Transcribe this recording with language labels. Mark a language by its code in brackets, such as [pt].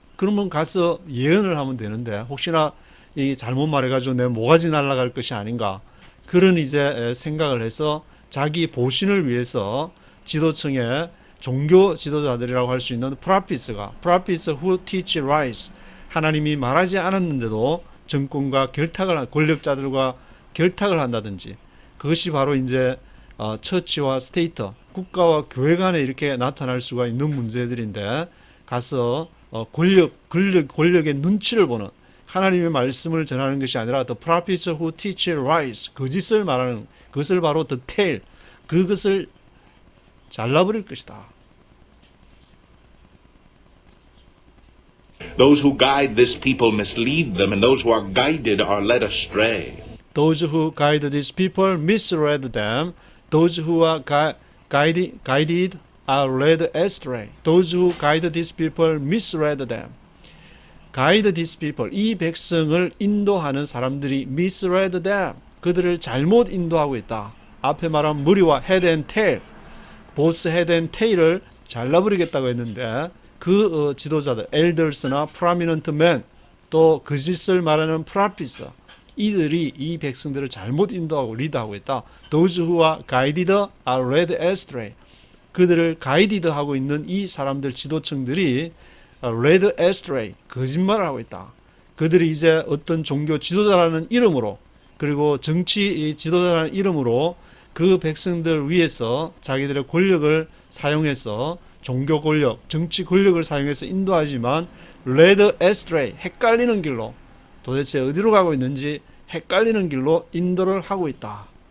[ko] 그러면 가서 예언을 하면 되는데 혹시나 이 잘못 말해가지고 내 모가지 날아갈 것이 아닌가 그런 이제 생각을 해서 자기 보신을 위해서 지도층의 종교 지도자들이라고 할 수 있는 [en] prophets who teach lies [ko] 하나님이 말하지 않았는데도 정권과 권력자들과 결탁을 한다든지 그것이 바로 이제 처치와 스테이트 국가와 교회 간에 이렇게 나타날 수가 있는 문제들인데 가서 권력의 눈치를 보는 하나님의 말씀을 전하는 것이 아니라 [en] the prophets who teach lies [ko] 거짓을 말하는 그것을 바로 the tail 그것을 잘라버릴 것이다. [en] Those who guide this people mislead them, and those who are guided are led astray. Those who guide these people mislead them. Those who are guided are led astray. Those who guide these people mislead them. Guide these people. [ko] 이 백성을 인도하는 사람들이 [en] mislead them. [ko] 그들을 잘못 인도하고 있다. 앞에 말한 머리와 [en] head and tail, both head and tail [ko] 을 잘라버리겠다고 했는데 그 지도자들, elders나 prominent men, 또 거짓을 말하는 prophets, 이들이 이 백성들을 잘못 인도하고 리드하고 있다. [en] Those who are guided are led astray. [ko] 그들을 guided 하고 있는 이 사람들 지도층들이 [en] led astray, [ko] 거짓말을 하고 있다. 그들이 이제 어떤 종교 지도자라는 이름으로 그리고 정치 지도자라는 이름으로 그 백성들 위해서 자기들의 권력을 사용해서 종교 권력, 정치 권력을 사용해서 인도하지만 [en] led astray, [ko] 헷갈리는 길로 도대체 어디로 가고 있는지 헷갈리는 길로 인도를 하고 있다.